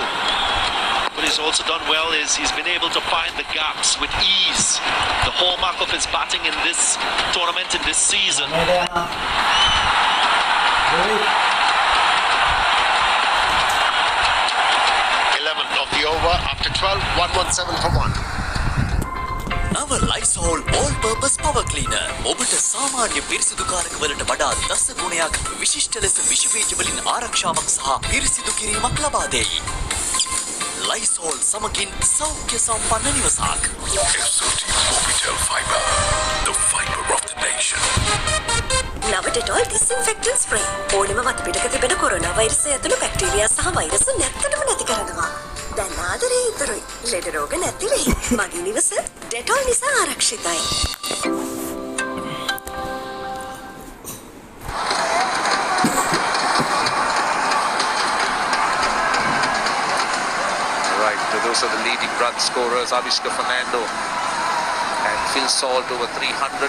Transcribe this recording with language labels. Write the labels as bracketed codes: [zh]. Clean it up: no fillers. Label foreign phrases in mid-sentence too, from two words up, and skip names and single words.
[en] What he's also done well is he's been able to find the gaps with ease. The hallmark of his batting in this tournament, in this season. 11th of the over after 12, 117 for 1. [si] නව ලයිසෝල් [en] all purpose power cleaner [si] ඔබට සාමාන්‍ය පිරිසිදුකාරක වලට වඩා දස ගුණයක් විශිෂ්ට ලෙස විෂබීජ වලින් ආරක්ෂාවක් සහ පිරිසිදු කිරීමක් ලබා දෙයි. ලයිසෝල් සමගින් සෞඛ්‍ය සම්පන්න නිවසක්. [en] Orbital fiber, the fiber of the nation. [si] නව ඩෙටෝල් [en] disinfectant spray. [si] ඕනෙම වත පිටක තිබෙන කොරෝනා වෛරසය ඇතුළු බැක්ටීරියා සහ වෛරස් නැත්තටම නැති කරනවා. දැන් ආදරේ ඉතුරුයි. ලෙඩ රෝග නැති වෙයි. මගේ නිවස ඩෙටෝල් නිසා ආරක්ෂිතයි. [en] Right, so those are the leading run scorers, Avishka Fernando and Phil Salt over 300.